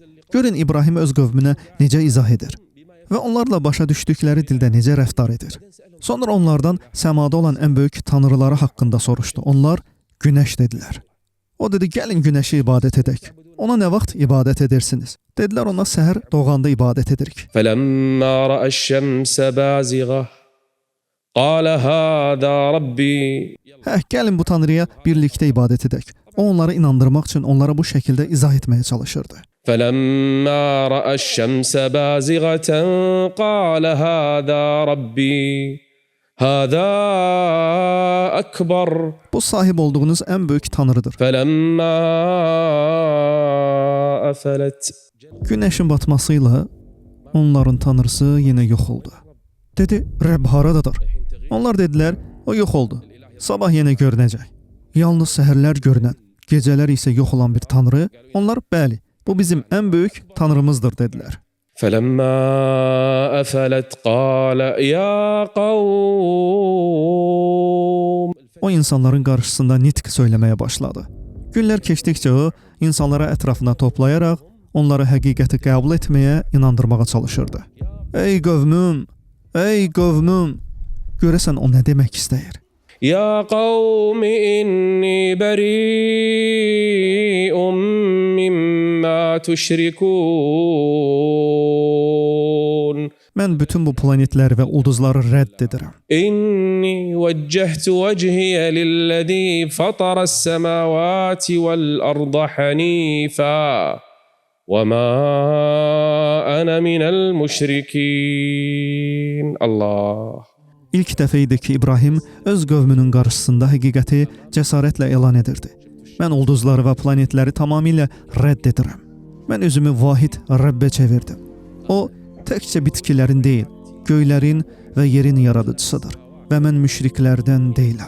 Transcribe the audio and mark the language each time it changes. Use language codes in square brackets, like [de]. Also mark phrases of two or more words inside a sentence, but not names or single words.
[az] Görün İbrahim öz qövmünə necə izah edir və onlarla başa düşdükləri dildə necə rəftar edir. Sonra onlardan səmada olan ən böyük tanrıları haqqında soruşdu. Onlar günəş dedilər. O dedi, gəlin günəşi ibadət edək. Ona nə vaxt ibadət edirsiniz? Dedilər, ona səhər doğanda ibadət edirik. [ar] فَلَمَّا رَأَى الشَّمْسَ بَازِغَةً قَالَ هَذَا رَبِّي. [az] Gəlin bu tanrıya birlikdə ibadət edək. O onları inandırmaq üçün onlara bu şəkildə izah etməyə çalışırdı. [ar] فَلَمَّا رَأَى الشَّمْسَ بَازِغَةً قَالَ هَذَا رَبِّي هَذَا أَكْبَرُ. [az] Bu sahib olduğunuz ən böyük tanrıdır. [ar] فَلَمَّا أَفَلَتْ. [az] Günəşin batmasıyla onların tanrısı yenə yox oldu. Dedi, Rəbb haradadır? Onlar dedilər, o yox oldu. Sabah yenə görünəcək. Yalnız səhərlər görünən, gecələr isə yox olan bir tanrı. Onlar, bəli, bu bizim ən böyük tanrımızdır dedilər. [ar] فَلَمَّا أَفَلَتْ قَالَ يَا قَوْمِ. [az] O insanların qarşısında nitq söyləməyə başladı. Günlər keçdikcə o, insanlara ətrafına toplayaraq, onları həqiqəti qəbul etməyə, inandırmağa çalışırdı. Ey qövmüm, ey qövmüm, görəsən o nə demək istəyir? [ar] يا قوم إني بريء مما تشركون. [az] Mən bütün bu planetləri və ulduzları rədd edirəm. [ar] إني وجهت وجهي للذي فطر السماوات والأرض حنيفا وما أنا من المشركين. الله. [az] İlk dəfə idi ki, İbrahim öz qövmünün qarşısında həqiqəti cəsarətlə elan edirdi. Mən ulduzları və planetləri tamamilə rədd edirəm. Mən özümü vahid Rəbbə çevirdim. O, təkcə bitkilərin deyil, göylərin və yerin yaradıcısıdır və mən müşriklərdən deyiləm.